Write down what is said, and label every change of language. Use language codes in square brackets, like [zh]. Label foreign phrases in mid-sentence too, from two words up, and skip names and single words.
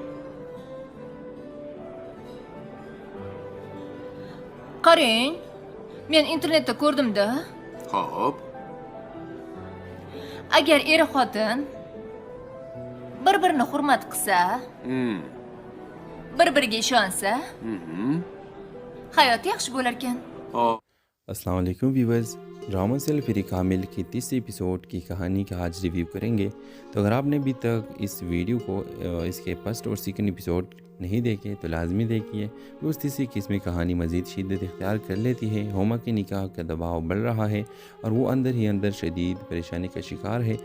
[uz] Qarang, men internetda ko'rdim-da. Xo'p. Agar eri xotin bir-birini hurmat qilsa, bir-biriga ishonsa, hayot yaxshi bo'lar ekan. Hop. [ar] السلام عليكم [ur] ویورز، ڈراما سیل فر کامل کی تیسرے ایپیسوڈ کی کہانی کا آج ریویو کریں گے. تو اگر آپ نے ابھی تک اس ویڈیو کو اس کے فرسٹ اور سیکنڈ ایپیسوڈ نہیں دیکھے تو لازمی دیکھیے. اس تیسری قسم کہانی مزید شدت اختیار کر لیتی ہے. ہوما کے نکاح کا دباؤ بڑھ رہا ہے اور وہ اندر ہی اندر شدید پریشانی کا شکار ہے.